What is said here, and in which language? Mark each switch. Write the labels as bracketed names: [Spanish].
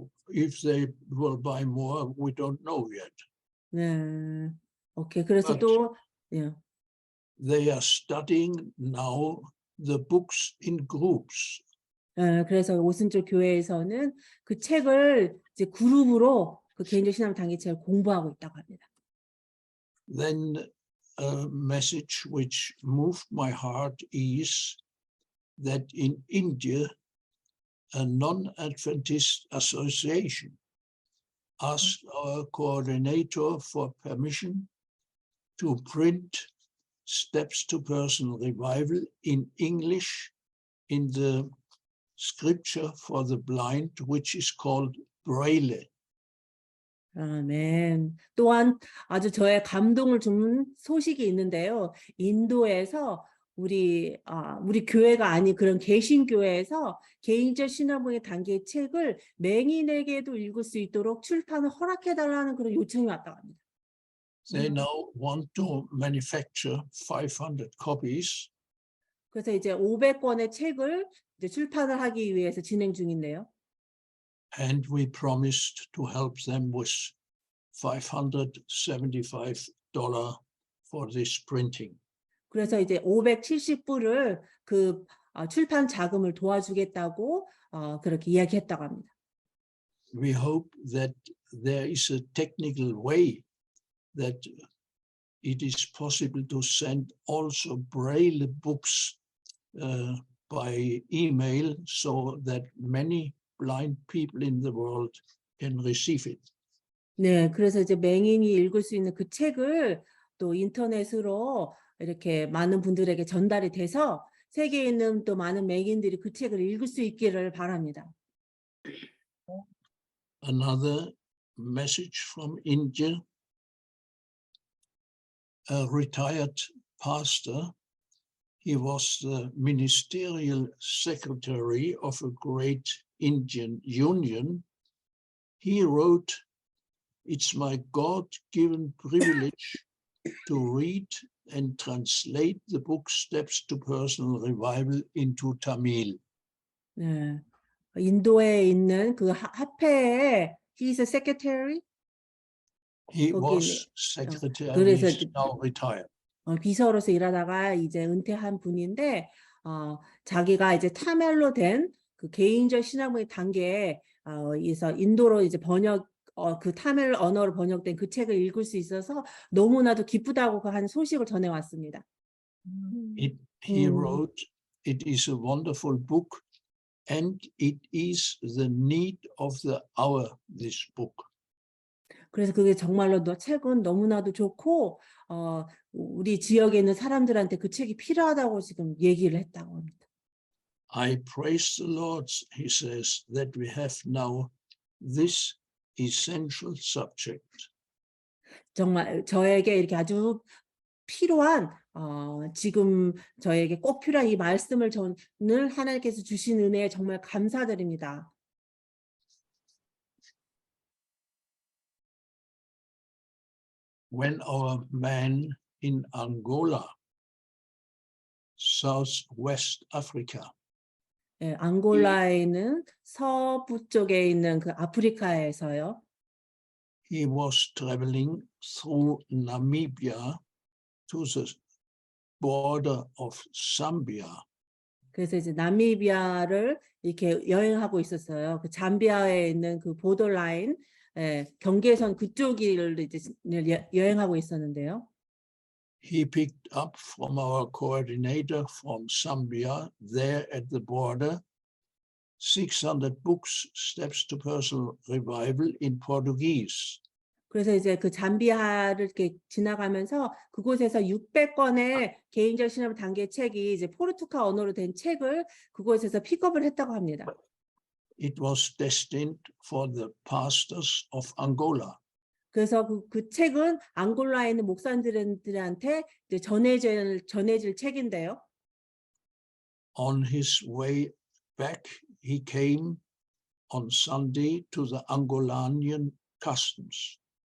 [English] If they will buy more, we don't know yet. [Korean] 네, 오케이. 그래서 [English] But [Korean] 또 예. [English] they are studying now the books in groups. [Korean] 그래서 오순절 교회에서는 그 책을 이제 그룹으로 그 개인적 신앙 단계 책을 공부하고 있다고 합니다. [English] Then a message which moved my heart is that in India, a non-Adventist association asked our coordinator for permission to print Steps to Personal Revival in English in the scripture for the blind, which is called Braille. [Korean] 아멘. 또한 아주 저의 감동을 준 소식이 있는데요. 인도에서 우리 교회가 아닌 그런 개신교회에서 개인적 신앙부의 단계 책을 맹인에게도 읽을 수 있도록 출판을 허락해달라는 그런 요청이 왔다고 합니다. [English] They now want to manufacture 500 copies. [Korean] 그래서 이제 500권의 책을 이제 출판을 하기 위해서 진행 중인데요. [English] And we promised to help them with $575 for this printing. [Korean] 그래서 이제 570불을 그 출판 자금을 도와주겠다고 그렇게 이야기했다고 합니다. [English] We hope that there is a technical way that it is possible to send also Braille books by email so that many blind people in the world can receive it. [Korean] 네, 그래서 이제 맹인이 읽을 수 있는 그 책을 또 인터넷으로 이렇게 많은 분들에게 전달이 돼서 세계에 있는 또 많은 맹인들이 그 책을 읽을 수 있기를 바랍니다. [English] Another message from India. A retired pastor, he was the ministerial secretary of a great Indian union. He wrote, "It's my God-given privilege to read and translate the book Steps to Personal Revival into Tamil." [Korean] 네, 인도에 있는 그 합회에 [English] he's a secretary. He [Korean] 거기, [English] was secretary, [Korean] 그래서 [English] he's now retired. [Korean] 비서로서 일하다가 이제 은퇴한 분인데 자기가 이제 타멜로 된 그 개인적 신앙의 단계에 에서 인도로 이제 번역 그 타멜 언어로 번역된 그 책을 읽을 수 있어서 너무나도 기쁘다고 한 소식을 전해왔습니다. [English] He wrote, "It is a wonderful book and it is the need of the hour, this book." [Korean] 그래서 그게 정말로 책은 너무나도 좋고 우리 지역에 있는 사람들한테 그 책이 필요하다고 지금 얘기를 했다고 합니다. [English] I praise the Lord, he says, that we have now this essential subject. [Korean] 정말 저에게 이렇게 아주 필요한 지금 저에게 꼭 필요한 이 말씀을 저는 하나님께서 주신 은혜에 정말 감사드립니다. [English] When our man in Angola, Southwest Africa, [Korean] 앙골라에 있는 서부 쪽에 있는 그 아프리카에서요. [English] he was traveling through Namibia to the border of Zambia. [Korean] 그래서 이제 나미비아를 이렇게 여행하고 있었어요. 그 잠비아에 있는 그 보더라인 경계선 그쪽을 이제 여행하고 있었는데요. [English] He picked up from our coordinator from Zambia there at the border 600 books, Steps to Personal Revival in Portuguese. [Korean] 그래서 이제 그 잠비아를 이렇게 지나가면서 그곳에서 600권의 개인적 신앙 단계 책이 이제 포르투갈 언어로 된 책을 그곳에서 픽업을 했다고 합니다. [English] It was destined for the pastors of Angola. [Korean] 그래서 그 책은 앙골라에 있는 목사님들한테 이제 전해질 책인데요. [English] On his way back, he came on Sunday to the Angolanian customs.